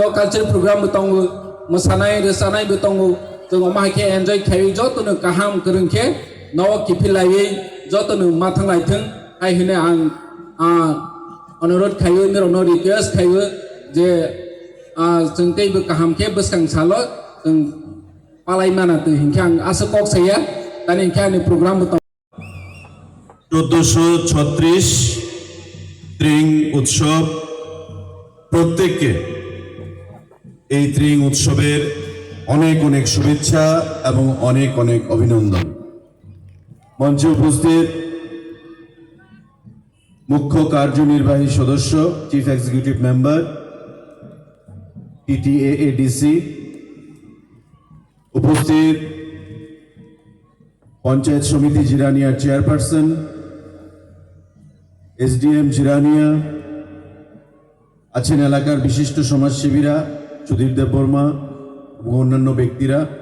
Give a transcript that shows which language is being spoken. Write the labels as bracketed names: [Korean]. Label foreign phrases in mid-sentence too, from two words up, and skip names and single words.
[English] culture program [Bodo] दङ मोसानाय रोजानायबो दङ जों अमाहायखे एन्जय खायै जतनो गाहाम गोरोंखे नव किफिलायै जतनो माथों लायथों फायहोनो आं अनुरोध खायो निरनो रिक्वेस्ट खायो जे जों दैबो गाहामखे बसकां साल जों पालायमानाथों हिंखे आं आसा कक साया दानि हिंखे आंनि प्रोग्राम दङ [Bangla] 1436 ত্রিং উৎসব প্রত্যেককে এই ত্রিং উৎসবের অনেক অনেক শুভেচ্ছা এবং অনেক অনেক অভিনন্দন। মঞ্চে উপস্থিত মুখ্য কার্যনির্বাহী সদস্য [English] chief executive member [Bangla] PTAADC, উপস্থিত পঞ্চায়েত সমিতি জিরানিয়ার চেয়ারপারসন SDM জিরানিয়া, আছেন এলাকার বিশিষ্ট সমাজসেবীরা সুধীর দেববর্মা এবং অন্যান্য ব্যক্তিরা।